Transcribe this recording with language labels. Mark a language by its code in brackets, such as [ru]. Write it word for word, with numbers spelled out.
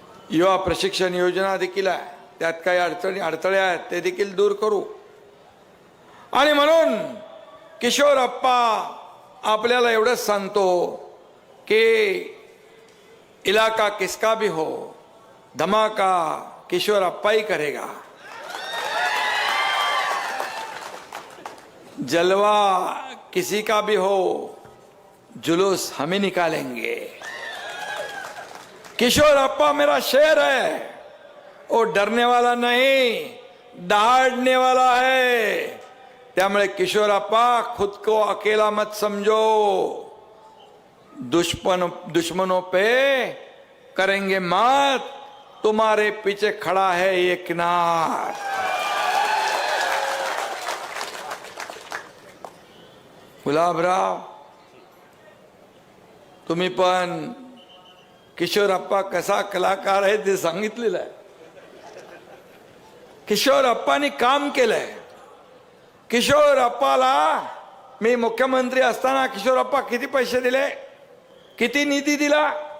[mr] युवा प्रशिक्षण योजना देखील आहे, त्यात काही अडचणी अडथळे आहेत ते देखील दूर करू. आणि म्हणून किशोरप्पा आपल्याला एवढंच सांगतो की [hi] इलाका किसका भी हो, धमाका किशोरप्पा ही करेगा. जलवा किसी का भी हो, जुलूस हमें निकालेंगे. किशोरप्पा मेरा शेर है, वो डरने वाला नहीं दहाड़ने वाला है. [mr] त्यामुळे [hi] किशोरप्पा खुद को अकेला मत समझो, दुश्मन दुश्मनों पे करेंगे मात, तुम्हारे पीछे खड़ा है एकनाथ. [mr] गुलाबराव, तुम्ही पण किशोरप्पा कसा कलाकार आहे ते सांगितलेलं आहे. किशोरप्पानी काम केलंय. किशोरप्पाला मी मुख्यमंत्री असताना किशोरप्पा किती पैसे दिले, किती निधी दिला